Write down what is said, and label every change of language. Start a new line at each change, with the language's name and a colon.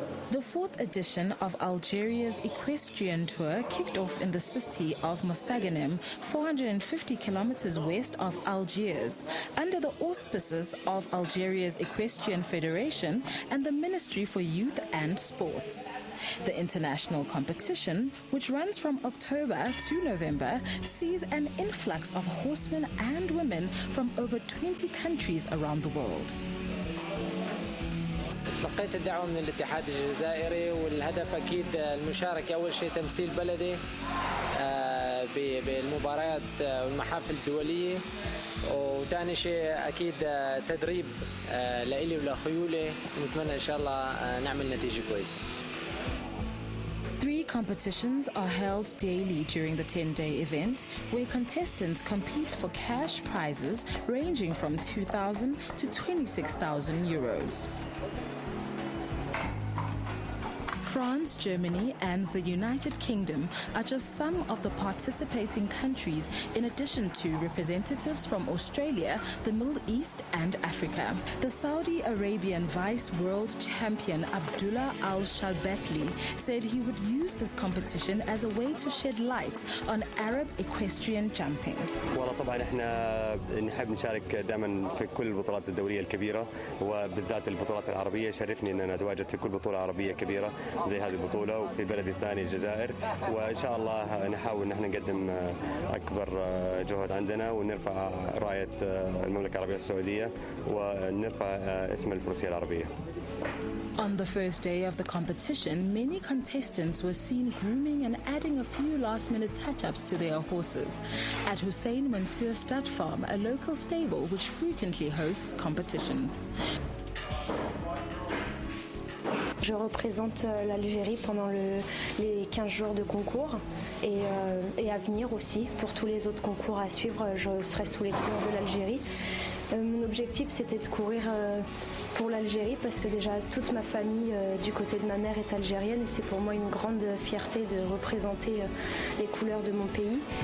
English: The fourth edition of Algeria's equestrian tour kicked off in the city of Mostaganem, 450 kilometers west of Algiers, under the auspices of Algeria's Equestrian Federation and the Ministry for Youth and Sports. The international competition, which runs from October to November, sees an influx of horsemen and women from over 20 countries around the world.
Arabic: تلقيت الدعوة من الاتحاد الجزائري، والهدف أكيد المشاركة أول شيء تمثيل بلدي بالمباريات والمحافل الدولية، وثاني شيء أكيد تدريب لإلي ولخيولي، ونتمنى إن شاء الله نعمل نتيجة كويسة.
English: 3 competitions are held daily during the 10-day event, where contestants compete for cash prizes ranging from 2,000 to 26,000 euros. France, Germany, and the United Kingdom are just some of the participating countries, in addition to representatives from Australia, the Middle East, and Africa. The Saudi Arabian Vice World Champion Abdullah Al-Shalbatli said he would use this competition as a way to shed light on Arab equestrian jumping.
Arabic: والله طبعا احنا نحب نشارك دائما في كل البطولات الدوليه الكبيره، وبالذات البطولات العربيه. يشرفني ان انا اتواجد في كل بطوله عربيه كبيره زي هذه البطولة، وفي بلدي الثاني الجزائر، وإن شاء الله نحاول نحن نقدم أكبر جهد عندنا ونرفع راية المملكة العربية السعودية ونرفع اسم الفروسية العربية.
English: On the first day of the competition, many contestants were seen grooming and adding a few last-minute touch-ups to their horses at Hussein Mansour Stud Farm, a local stable which frequently hosts competitions.
French: Je représente l'Algérie pendant les 15 jours de concours et à venir aussi. Pour tous les autres concours à suivre, je serai sous les couleurs de l'Algérie. Mon objectif, c'était de courir pour l'Algérie parce que déjà toute ma famille du côté de ma mère est algérienne et c'est pour moi une grande fierté de représenter les couleurs de mon pays.